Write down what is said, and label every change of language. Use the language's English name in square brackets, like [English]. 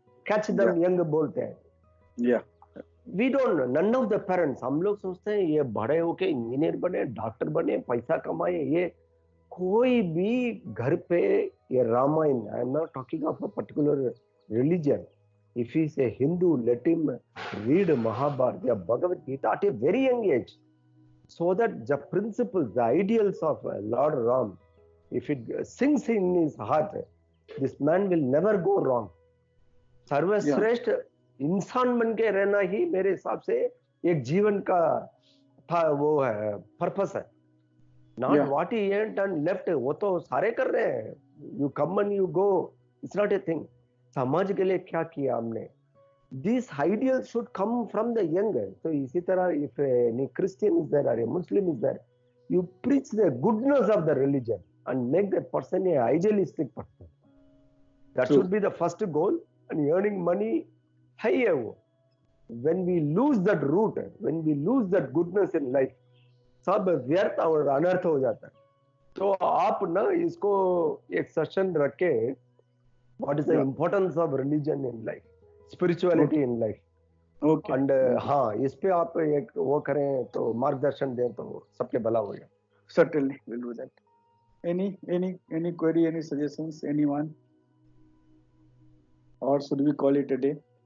[English] Catch them young [Hindi] बोलते हैं. [English] We don't know, none of the parents, [Hindi] हम लोग सोचते हैं ये बड़े होके इंजीनियर बने, डॉक्टर बने, पैसा कमाए. ये कोई भी घर पे ये Ramayan, [English] I am not talking of a particular religion, if he is a Hindu, let him read Mahabharata or Bhagavad Gita at a very young age, so that the principles, the ideals of Lord Ram, if it sinks in his heart, this man will never go wrong. [Hindi] सर्वश्रेष्ठ इंसान बन के रहना ही मेरे हिसाब से एक जीवन का था, वो है पर्पस है. [English] Not what he earned and left, [Hindi] वो तो सारे कर रहे हैं. [English] You come and you go, it's not a thing. [Hindi] समाज के लिए क्या किया हमने, [English] these ideals should come from the young. So [Hindi] इसी तरह [English] if any Christian is there or a Muslim is there, you preach the goodness of the religion and make that person a idealistic person. That should be the first goal. And earning money [Hindi] है ये वो. [English] When we lose that root, when we lose that goodness in life, [Hindi] सब व्यर्थ और अनर्थ हो जाता है. तो आप ना इसको एक सेशन रखे, [English] what is the importance of religion in life, spirituality in life. Okay. [Hindi] And हाँ, इस पे आप एक वो करें तो मार्गदर्शन दें तो सबके भला हो जाए. [English] Certainly, we'll do that. Any query, any suggestions, anyone? Or should we call it a day?